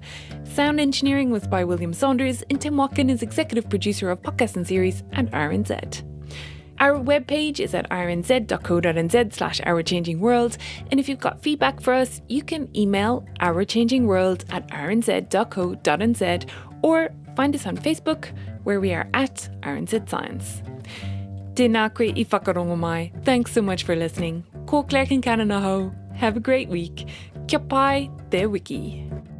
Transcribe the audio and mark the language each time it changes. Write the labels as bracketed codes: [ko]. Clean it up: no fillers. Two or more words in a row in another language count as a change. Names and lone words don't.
[en] Sound engineering was by William Saunders, and Tim Watkin is executive producer of podcasts and series at RNZ. Our webpage is at rnz.co.nz/ourchangingworld, and if you've got feedback for us, you can email ourchangingworld@rnz.co.nz, or find us on Facebook, where we are at RNZ Science. [mi] Tēnā koe I whakarongo mai. [en] Thanks so much for listening. [mi] Ko Claire Concannon aho. [en] Have a great week. [mi] Kia pai te wiki.